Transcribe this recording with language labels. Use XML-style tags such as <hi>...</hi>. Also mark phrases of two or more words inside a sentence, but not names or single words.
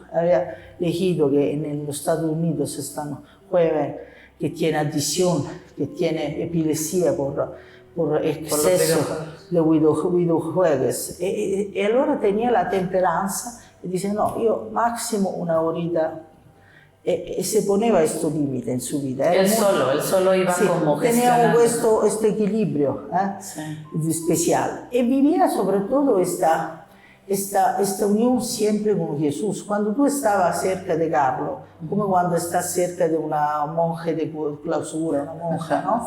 <es>Había leído que en los Estados Unidos están jóvenes que tiene adicción, que tiene epilepsia por exceso de videojuegos. Y allora tenía la temperanza y dice, no, yo máximo 1 horita, y se</es> <it>poneva questo limite in sua vita.</it> <es>Él solo iba como gestionando. Tenía questo equilibrio especial. Y vivía sobre todo esta unión siempre con Jesús. Cuando tú estabas cerca de Carlo, como cuando estás cerca de una monja de clausura, una monja, ¿no?</es>